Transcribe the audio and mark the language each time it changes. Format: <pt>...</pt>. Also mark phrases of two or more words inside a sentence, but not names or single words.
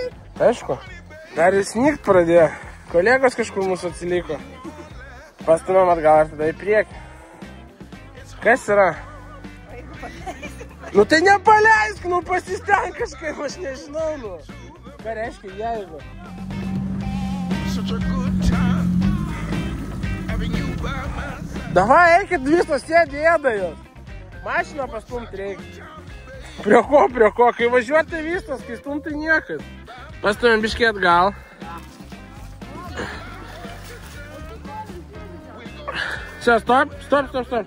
<lt>Aišku. Dar ir snygt pradėjo. Kolegos kažkur mūsų atsiliko. Pastumėm atgal ir tada į priekį. Kas yra? Nu tai nepaleisk, nu pasisteng kažkaip, aš nežinau, nu. Ką reiškia jeigu?</lt> <en>Such a good time having you by my side.</en> <lt>Davai, eikit visos sėdė ėda jos. Mašiną pastumti reikia. Prie ko, kai važiuoti visas, kai stumti niekas. Pastumėm biškį atgal. Čia, stop.</lt>